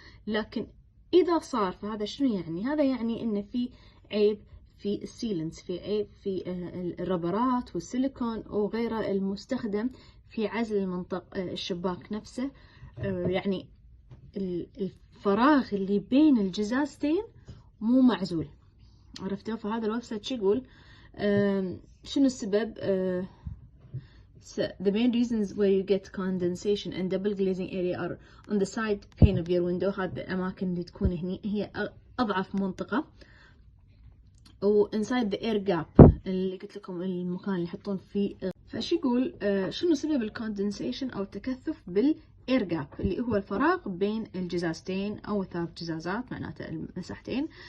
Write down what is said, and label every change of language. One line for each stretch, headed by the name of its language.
Arabic: لكن اذا صار فهذا شنو يعني؟ هذا يعني انه في عيب في السيلنس، في عيب في الربرات والسيليكون وغيره المستخدم في عزل المنطقة الشباك نفسه، يعني الفراغ اللي بين الجزازتين مو معزول، عرفتوا؟ فهذا الويب سايت شو يقول؟ شنو السبب؟
English: So the main reasons where you get condensation and double glazing area are on the side pane of your window.
Arabic: هذه الأماكن اللي تكون هني هي أضعف منطقة، و
English: inside the air gap
Arabic: اللي قلت لكم المكان اللي يحطون فيه. فايش يقول شنو سبب الكوندنسيشن أو التكثف بالاير جاب اللي هو الفراغ بين الجزازتين أو 3 جزازات، معناته المساحتين.